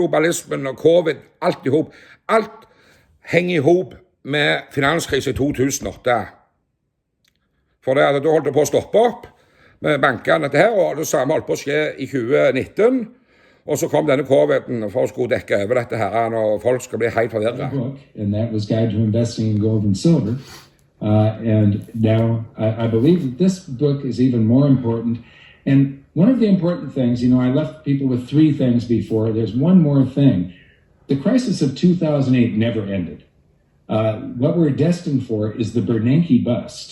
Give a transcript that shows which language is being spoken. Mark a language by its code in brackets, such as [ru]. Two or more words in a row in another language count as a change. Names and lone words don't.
[no] Hele globalismen og covid, alt i hop. Alt henger i hop med finanskrisen i 2008. For da holdt det på å stoppe opp med bankene dette her, og det samme holdt på å skje i 2019. Og så kom denne COVID-en for å skulle dekke over dette her, og folk skal bli helt forvirret. [en] And that was Guide to Investing in Gold and Silver. And now I believe that this book is even more important. And one of the important things, you know, I left people with three things before. There's one more thing. The crisis of 2008 never ended. What we're destined for is the Bernanke bust.